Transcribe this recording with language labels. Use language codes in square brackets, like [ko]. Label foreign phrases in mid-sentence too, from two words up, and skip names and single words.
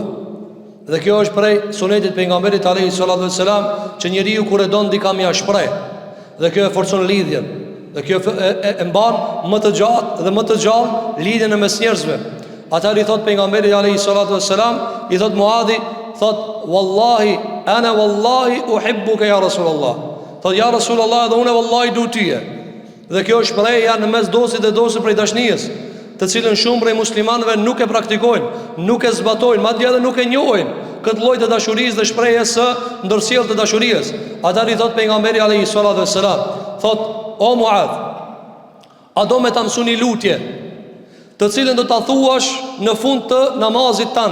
[sq] Dhe kjo është prej sunetit pejgamberit [ar] عليه الصلاة والسلام, [sq] që njeriu kur e don dikam ja shpreh. Dhe kjo e forcon lidhjen. Dhe kjo e mban më të gjatë dhe më të gjallë lidhjen e mes njerëzve. Atëherë I thot pejgamberi [ar] عليه الصلاة والسلام, [sq] I thot Muadhi, thot [ar] والله أنا والله أحبك يا رسول الله. [sq] Thot ja Rasulullah, dhe unë wallahi du tyje. Dhe kjo është shprehja në mes dosit dhe dosit prej dashnijës, të cilën shumë prej muslimanëve nuk e praktikojnë, nuk e zbatojnë, madje edhe nuk e njohin këtë lloj të dashurisë dhe shprehjes së ndërsjellë të dashurisë. Atëherë I thot pejgamberi [ar] عليه الصلاة والسلام, [sq] thot o Muadh, a do me ta mësoni lutje, të cilën do ta thuash në fund të namazit tan.